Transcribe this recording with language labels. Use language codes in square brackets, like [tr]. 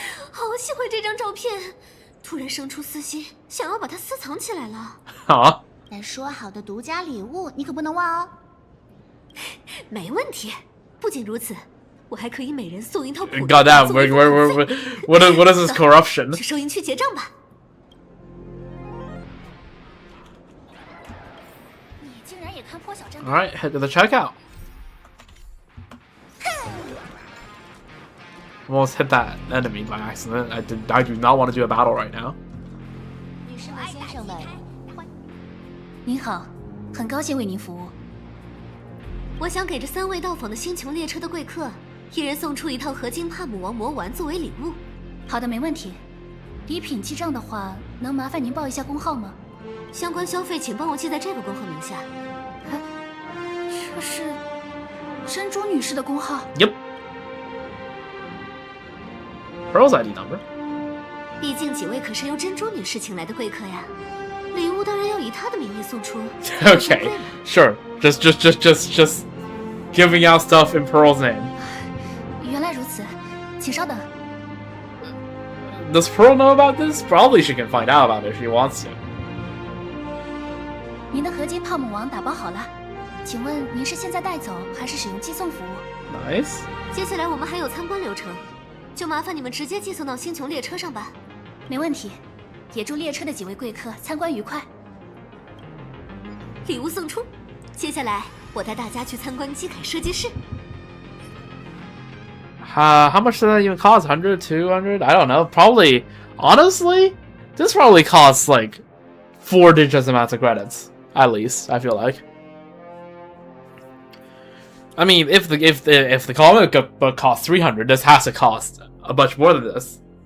[zh] 好喜欢这张照片，突然生出私心，想要把它私藏起来了。 Huh? 但说好的独家礼物，你可不能忘哦。没问题。不仅如此，我还可以每人送一套普通 [en] God damn, what is this corruption? [zh] 去收银区结账吧。你竟然也看破小镇。 [en] Alright, head to the checkout. Almost hit that enemy by accident. I do not want to do a battle right now. [zh] 女士们、先生们，您好，很高兴为您服务。我想给这3位到访的星穹列车的贵客，一人送出一套合金帕姆王魔丸作为礼物。好的，没问题。礼品记账的话，能麻烦您报一下工号吗？相关消费请帮我记在这个工号名下。这是珍珠女士的工号。 [en] Yep. Pearl's ID number. [zh] 毕竟几位可是由珍珠女士请来的贵客呀，礼物当然要以她的名义送出。 [en] Okay, sure. Just giving out stuff in Pearl's name. [zh] 原来如此，请稍等。 [en] Does Pearl know about this? Probably she can find out about it if she wants to. [zh] 您的合金泡姆王打包好了，请问您是现在带走还是使用寄送服务？ [en] Nice. [zh] 接下来我们还有参观流程，就麻烦你们直接寄送到星穹列车上吧。没问题，也祝列车的几位贵客参观愉快。礼物送出，接下来我带大家去参观机凯设计室。 [en] How much does that even cost? 100, 200? I don't know. Probably, honestly, this probably costs like 4 digits amounts of credits. At least, I feel like. I mean, if the comic book costs 300, this has to cost a bunch more than this.